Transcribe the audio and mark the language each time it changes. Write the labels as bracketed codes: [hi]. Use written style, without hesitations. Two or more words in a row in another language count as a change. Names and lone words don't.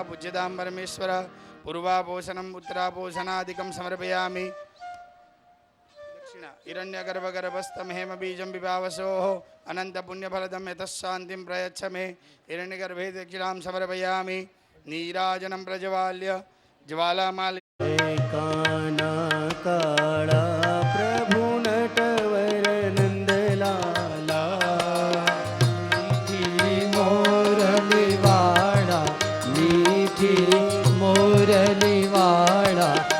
[sa] पूज्यतां परमेश्वर पूर्वापोषणम् उत्तरापोषणादिकं समर्पयामि। दक्षिण हिरण्यगर्भगर्भस्थं हेमबीजं विभावसोः अनन्तपुण्यफलदं यतः शान्तिं प्रयच्छ मे। हिरण्यगर्भे दक्षिणां समर्पयामि। नीराजनं प्रज्वाल्य ज्वालामाल [gu] કાના કાળા પ્રભુ નટવર નંદલાલા। મીઠી મોરલીવાળા મીઠી મોરલીવાળા।